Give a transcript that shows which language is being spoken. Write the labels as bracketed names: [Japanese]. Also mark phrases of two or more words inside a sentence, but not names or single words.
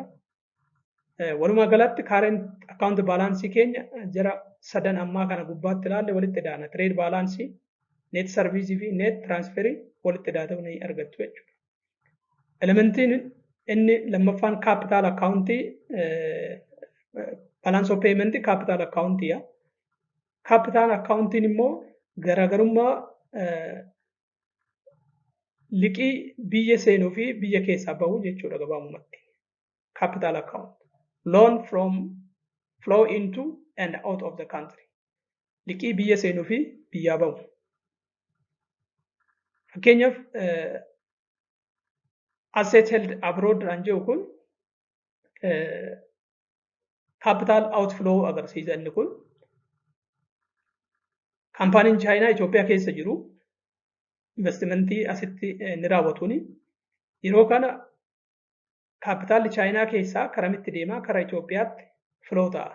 [Oromo] Walumaa galatti [English] current account [Oromo] balaansii keenya jara sadan ammaa kana gubbaatti ilaalle walitti daana. Trade balaansii, [English] net service [Oromo] fi [English] net transferii [Oromo] walitti daata'u ni argattu jechuudha. Elementiin inni lammaffaan [English] capital accountii balance of payment capital accountiya. Capital accountiin [Oromo] immoo garaagarummaa liqii biyya seenuu fi biyya keessaa bahu jechuudha gabaabumatti. [English] Capital account. Loan from flow into and out of the country. [Oromo] Liqii biyya seenuu fi biyyaa bahu. Fakkeenyaaf [English] asset held abroad [Oromo] kan jedhu kun [English] capital outflow [Oromo] agarsiisa inni kun. Kaampaaniin Chaayinaa Itoophiyaa keessa jiru investimentii asitti ni raawwatuuni. Yeroo kana kaapitaalli Chaayinaa keessaa karamitti deemaa kara Itoophiyaatti filoo ta'a.